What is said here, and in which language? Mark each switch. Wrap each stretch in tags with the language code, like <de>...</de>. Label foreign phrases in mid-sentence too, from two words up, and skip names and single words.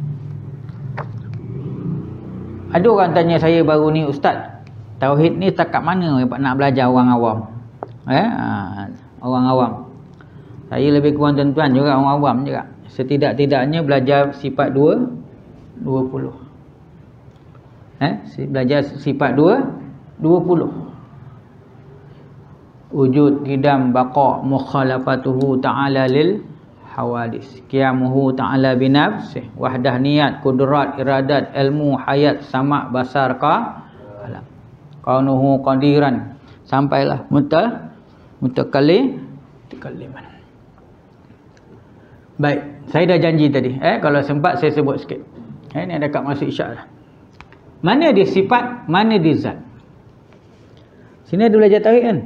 <ms>Ada orang tanya saya baru ni, ustaz, tauhid ni takat mana nak belajar orang awam? Orang awam. Saya lebih kurang tuan-tuan juga orang awam juga. Setidak-tidaknya belajar sifat 20. Belajar sifat 20.</ms> <ar>وجود، قدم، بقاء، مخالفته تعالى للحوادث، قيامه تعالى بنفسه، وحدانية، قدرة، إرادة، علم، حياة، سمع، بصر، كلام، كونه قادرا, sampailah متكلما.</ar> <ms>Baik, saya dah janji tadi, kalau sempat saya sebut sikit. Ni dekat masuk isyak dah. Mana dia sifat, mana dia zat. Sini ada belajar tauhid kan?</ms>